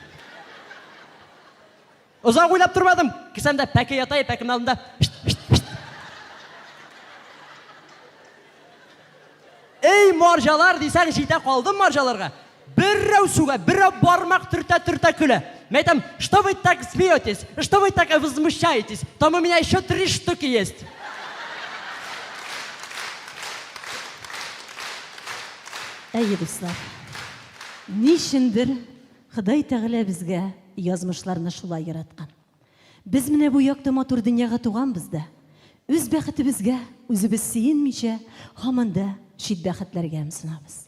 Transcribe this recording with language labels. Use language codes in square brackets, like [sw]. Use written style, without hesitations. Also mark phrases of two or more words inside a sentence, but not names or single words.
[tt] Озак уйлап тормадым. Кисәмдә пәке ятай, пәкемнең алдында. Эй, маржалар дисәң, җитә калдым маржаларга. Беррәү сүгә, беррәү бармак төртә көлә. Мен әйтәм, [ru] что вы так смеетесь? Что вы так возмущаетесь? Там у меня еще 3 штуки есть. [tt] Әйе, дуслар, нишендер Ходай Тәғәлә безгә язмышларны шулай яраткан. Без менә бу якты матур дөньяга туганбыз да, үз бәхетебезгә үзебез сөенмичә, һаман да чит бәхетләргә ымсынабыз.